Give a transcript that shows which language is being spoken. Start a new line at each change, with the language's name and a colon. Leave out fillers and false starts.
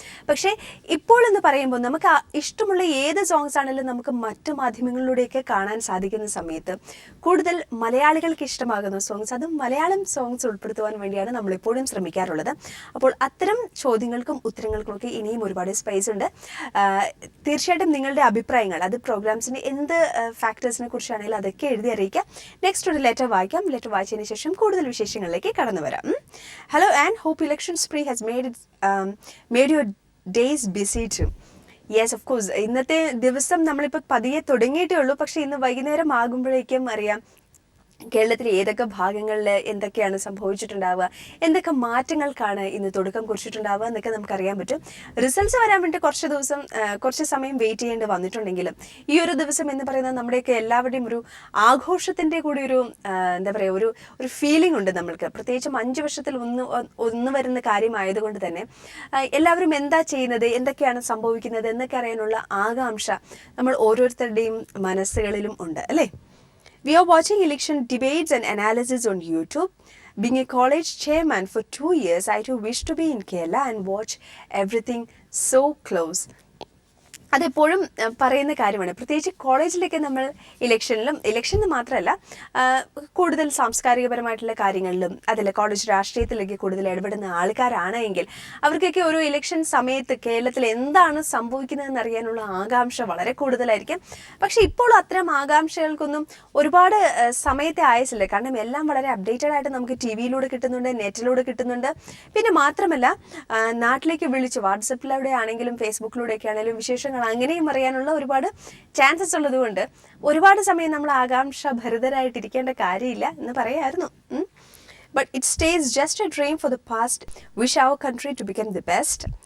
Malayalam: പക്ഷേ ഇപ്പോൾ എന്ന് പറയുമ്പോൾ നമുക്ക് ഇഷ്ടമുള്ള ഏത് സോങ്സ് ആണെങ്കിലും നമുക്ക് മറ്റു മാധ്യമങ്ങളിലൂടെയൊക്കെ കാണാൻ സാധിക്കുന്ന സമയത്ത് കൂടുതൽ മലയാളികൾക്ക് ഇഷ്ടമാകുന്ന സോങ്സ്, അതും മലയാളം സോങ്സ് ഉൾപ്പെടുത്തുവാൻ വേണ്ടിയാണ് നമ്മളിപ്പോഴും ശ്രമിക്കാറുള്ളത്. അപ്പോൾ അത്തരം ചോദ്യങ്ങൾക്കും ഉത്തരങ്ങൾക്കും ഒക്കെ ഇനിയും ഒരുപാട് സ്പേസ് ഉണ്ട്. തീർച്ചയായിട്ടും നിങ്ങളുടെ അഭിപ്രായങ്ങൾ, അത് പ്രോഗ്രാംസിന്റെ എന്ത് ഫാക്ടേഴ്സിനെ കുറിച്ചാണെങ്കിലും അതൊക്കെ എഴുതി അറിയിക്കാം. നെക്സ്റ്റ് ഒരു ലെറ്റർ വായിക്കാം. ലെറ്റർ വായിച്ചതിന് ശേഷം കൂടുതൽ വിശേഷങ്ങളിലേക്ക് കടന്നു വരാം.
English: Hello and hope election spree has made your days busy too. Yes, of course.
Malayalam: ഇന്നത്തെ ദിവസം നമ്മളിപ്പോൾ പതിയെ തുടങ്ങിയിട്ടേ ഉള്ളൂ. പക്ഷെ ഇന്ന് വൈകുന്നേരം ആകുമ്പോഴേക്കും അറിയാം കേരളത്തിലെ ഏതൊക്കെ ഭാഗങ്ങളിൽ എന്തൊക്കെയാണ് സംഭവിച്ചിട്ടുണ്ടാവുക, എന്തൊക്കെ മാറ്റങ്ങൾക്കാണ് ഇന്ന് തുടക്കം കുറിച്ചിട്ടുണ്ടാവുക എന്നൊക്കെ നമുക്കറിയാൻ പറ്റും. റിസൾട്ട്സ് വരാൻ വേണ്ടി കുറച്ച് സമയം വെയിറ്റ് ചെയ്യേണ്ടി വന്നിട്ടുണ്ടെങ്കിലും ഈ ഒരു ദിവസം എന്ന് പറയുന്നത് നമ്മുടെയൊക്കെ എല്ലാവരുടെയും ഒരു ആഘോഷത്തിൻ്റെ കൂടി ഒരു എന്താ പറയുക, ഒരു ഫീലിംഗ് ഉണ്ട് നമ്മൾക്ക്. പ്രത്യേകിച്ചും 5 വർഷത്തിൽ ഒന്ന് വരുന്ന കാര്യമായതുകൊണ്ട് തന്നെ എല്ലാവരും എന്താ ചെയ്യുന്നത്, എന്തൊക്കെയാണ് സംഭവിക്കുന്നത് എന്നൊക്കെ അറിയാനുള്ള ആകാംക്ഷ നമ്മൾ ഓരോരുത്തരുടെയും മനസ്സുകളിലും ഉണ്ട്, അല്ലേ?
English: We are watching election debates and analysis on YouTube. Being a college chairman for 2 years, I too wish to be in Kerala and watch everything so close.
Malayalam: അതെപ്പോഴും പറയുന്ന കാര്യമാണ്. പ്രത്യേകിച്ച് കോളേജിലൊക്കെ നമ്മൾ ഇലക്ഷനിൽ മാത്രമല്ല കൂടുതൽ സാംസ്കാരികപരമായിട്ടുള്ള കാര്യങ്ങളിലും അതിൽ കോളേജ് രാഷ്ട്രീയത്തിലേക്ക് കൂടുതൽ ഇടപെടുന്ന ആൾക്കാരാണ് എങ്കിൽ അവർക്കൊക്കെ ഒരു ഇലക്ഷൻ സമയത്ത് കേരളത്തിൽ എന്താണ് സംഭവിക്കുന്നതെന്ന് അറിയാനുള്ള ആകാംക്ഷ വളരെ കൂടുതലായിരിക്കും. പക്ഷെ ഇപ്പോൾ അത്തരം ആകാംക്ഷകൾക്കൊന്നും ഒരുപാട് സമയത്തെ ആയസില്ല. കാരണം എല്ലാം വളരെ അപ്ഡേറ്റഡ് ആയിട്ട് നമുക്ക് TV-യിലൂടെ കിട്ടുന്നുണ്ട്, നെറ്റിലൂടെ കിട്ടുന്നുണ്ട്. പിന്നെ മാത്രമല്ല നാട്ടിലേക്ക് വിളിച്ച് വാട്സപ്പിലൂടെ ആണെങ്കിലും ഫേസ്ബുക്കിലൂടെയൊക്കെ ആണെങ്കിലും വിശേഷങ്ങൾ അങ്ങനെയും അറിയാനുള്ള ഒരുപാട് ചാൻസസ് ഉള്ളതുകൊണ്ട് ഒരുപാട് സമയം നമ്മൾ ആകാംക്ഷ ഭരിതരായിട്ടിരിക്കേണ്ട കാര്യമില്ല എന്ന് പറയായിരുന്നു.
English: But it stays just a dream for the past. Wish our country to become the best.